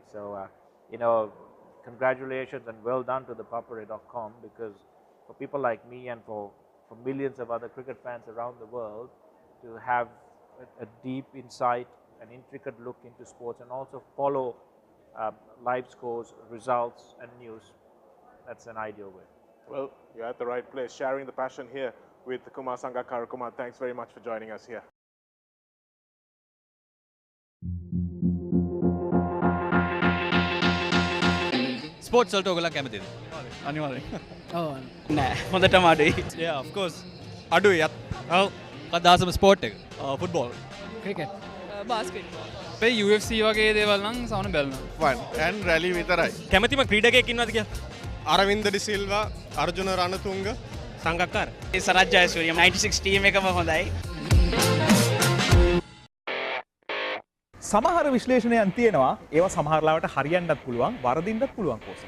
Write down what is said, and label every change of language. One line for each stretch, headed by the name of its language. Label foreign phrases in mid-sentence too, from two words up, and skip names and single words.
English: So, congratulations and well done to the ThePapare.com, because for people like me and for millions of other cricket fans around the world to have a deep insight, an intricate look into sports, and also follow live scores, results and news, that's an ideal way. Well, you're at the right place, sharing the passion here with Kumar Sangakkara. Kumar, thanks very much for joining us here.
Sinhala: ස්පෝට්ස් වලට ඔයගොල්ලෝ කැමතිද? අනිවාර්යෙන්. ඔව්. නෑ. හොඳටම අඩුයි.
English: Yeah, of course.
Sinhala: අඩුයි. ඔව්. කවදාසම ස්පෝට් එක? ෆුට්බෝල්. ක්‍රිකට්. බාස්කට්බෝල්. අපේ UFC වගේ දේවල් නම් සවන බලනවා.
English: Fun and rally විතරයි.
Sinhala: කැමතිම ක්‍රීඩකයෙක් ඉන්නවද කියලා? අරවින්ද ඩිසිල්වා, අර්ජුන රණතුංග, සංගක්කාර. ඒ සරත් ජයසූරිය 96 ටීම් එකම හොඳයි. සමහර විශ්ලේෂණයන් තියෙනවා ඒවා සමහරලාවට හරියන්නත් පුළුවන් වරදින්නත් පුළුවන් කෝසල.